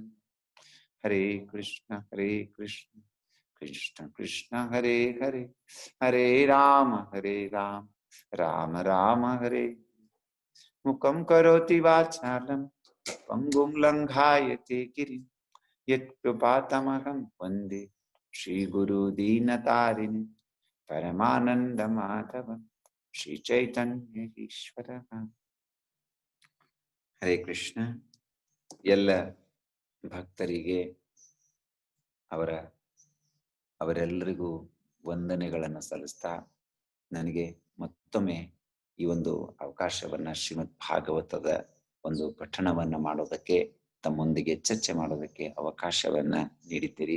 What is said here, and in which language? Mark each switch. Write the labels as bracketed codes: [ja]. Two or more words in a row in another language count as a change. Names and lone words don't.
[sa] ಹರೇ ಕೃಷ್ಣ ಕೃಷ್ಣ ಕೃಷ್ಣ ಹರೇ ಹರೇ, ಹರೇ ರಾಮ ರಾಮ ರಾಮ ಹರೇ. ಮುಖಂ ಕರೋತಿ ವಾಚಾಲಂ ಪಂಗುಂ ಲಂಘಾಯತೆ ಗಿರಿಂ ಯತ್ಕೃಪಾತಮಹಂ ವಂದೇ ಶ್ರೀ ಗುರು ದೀನತಾರಿಣಿ ಪರಮಾನಂದ ಮಾಧವಂ ಶ್ರೀ ಚೈತನ್ಯ ಈಶ್ವರ. ಹರೇ ಕೃಷ್ಣ. [kn] ಎಲ್ಲ ಭಕ್ತರಿಗೆ ಅವರೆಲ್ಲರಿಗೂ ವಂದನೆಗಳನ್ನು ಸಲ್ಲಿಸ್ತಾ, ನನಗೆ ಮತ್ತೊಮ್ಮೆ ಈ ಒಂದು ಅವಕಾಶವನ್ನ ಶ್ರೀಮದ್ ಭಾಗವತದ ಒಂದು ಪಠಣವನ್ನ ಮಾಡೋದಕ್ಕೆ, ತಮ್ಮೊಂದಿಗೆ ಚರ್ಚೆ ಮಾಡೋದಕ್ಕೆ ಅವಕಾಶವನ್ನ ನೀಡಿದ್ದೀರಿ.